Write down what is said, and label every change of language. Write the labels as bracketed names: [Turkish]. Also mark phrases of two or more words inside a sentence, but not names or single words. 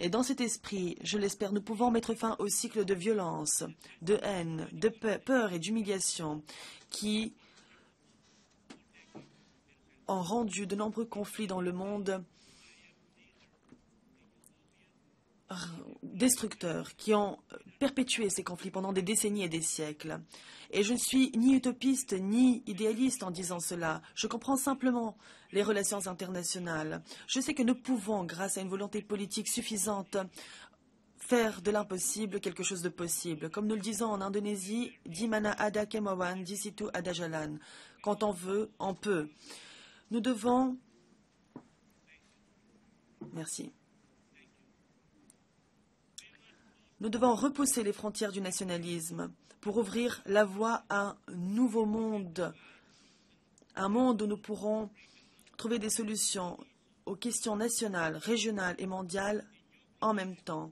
[French] Et dans cet esprit, je l'espère, nous pouvons mettre fin au cycle de violence, de haine, de peur et d'humiliation qui ont rendu de nombreux conflits dans le monde destructeurs, qui ont perpétué ces conflits pendant des décennies et des siècles. Et je ne suis ni utopiste ni idéaliste en disant cela. Je comprends simplement les relations internationales. Je sais que nous pouvons, grâce à une volonté politique suffisante, faire de l'impossible quelque chose de possible. Comme nous le disons en Indonésie, [Indonesian] di mana ada kemauan, di situ ada jalan. [French] Quand on veut, on peut. Nous devons... Merci. Nous devons repousser les frontières du nationalisme pour ouvrir la voie à un nouveau monde, un monde où nous pourrons trouver des solutions aux questions nationales, régionales et mondiales en même temps.